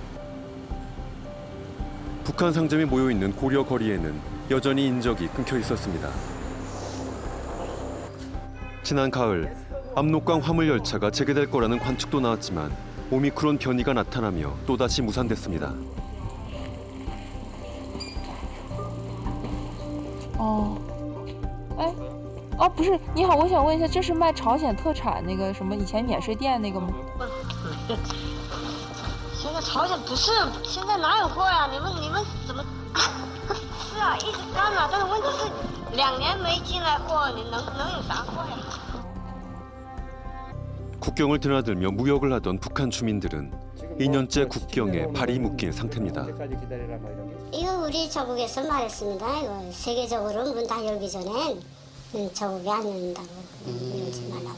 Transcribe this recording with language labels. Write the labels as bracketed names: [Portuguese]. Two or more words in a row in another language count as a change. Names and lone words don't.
[Korean] 북한 상점이 모여 있는 고려 거리에는 여전히 인적이 끊겨 있었습니다. 지난 가을 압록강 화물 열차가 재개될 거라는 관측도 나왔지만 오미크론 변이가 나타나며 또다시 무산됐습니다. [Chinese] 不是，你好，我想问一下，这是卖朝鲜特产那个什么以前免税店那个吗？现在朝鲜不是，现在哪有货呀？你们怎么？是啊，一直干嘛？但是问题是2年没进来货，你能有啥货呀？ [Korean] 국경을 드나들며 무역을 하던 북한 주민들은 2년째 국경에 발이 묶인 상태입니다. 이거 우리 저국에서 말했습니다. 이거 세계적으로 문 다 열기 전엔 저국이 안 열린다고 열지 말라고.